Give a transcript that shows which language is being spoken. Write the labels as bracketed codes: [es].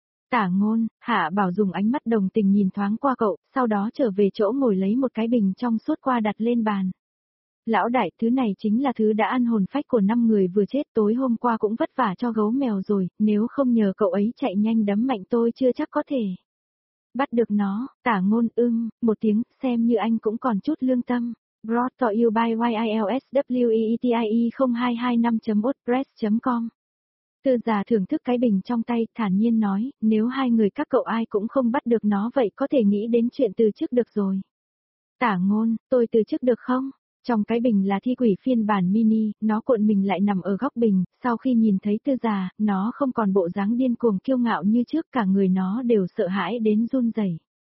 [vi] Tả Ngôn, Hạ Bảo dùng ánh mắt đồng tình nhìn thoáng qua cậu, sau đó trở về chỗ ngồi lấy một cái bình trong suốt qua đặt lên bàn. Lão đại, thứ này chính là thứ đã ăn hồn phách của 5 người vừa chết tối hôm qua cũng vất vả cho gấu mèo rồi, nếu không nhờ cậu ấy chạy nhanh đấm mạnh tôi chưa chắc có thể bắt được nó. Tả Ngôn một tiếng, xem như anh cũng còn chút lương tâm. [en] Brought to you by YILSWEETIE0225.wordpress.com. [vi] Tư Già thưởng thức cái bình trong tay, thản nhiên nói, nếu hai người các cậu ai cũng không bắt được nó vậy có thể nghĩ đến chuyện từ chức được rồi. Tả Ngôn, tôi từ chức được không? Trong cái bình là thi quỷ phiên bản mini, nó cuộn mình lại nằm ở góc bình, sau khi nhìn thấy Tư Già, nó không còn bộ dáng điên cuồng kiêu ngạo như trước, cả người nó đều sợ hãi đến run rẩy.